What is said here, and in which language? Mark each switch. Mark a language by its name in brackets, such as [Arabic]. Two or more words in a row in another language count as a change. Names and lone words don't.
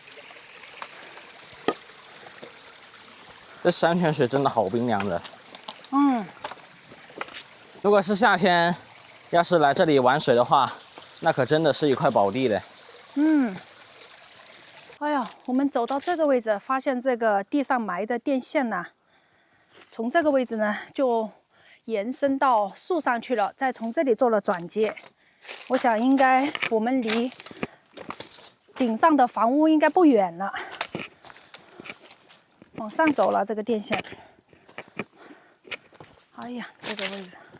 [Chinese] 這山泉水真的好冰涼的。如果是夏天，要是來這裡玩水的話，那可真的是一塊寶地了。哎呀，我們走到這個位置，發現這個地上埋的電線呢，從這個位置呢就延伸到樹上去了，再從這裡做了轉接。我想應該我們離頂上的房屋應該不遠了。往上走了這個電線。哎呀，這個位置。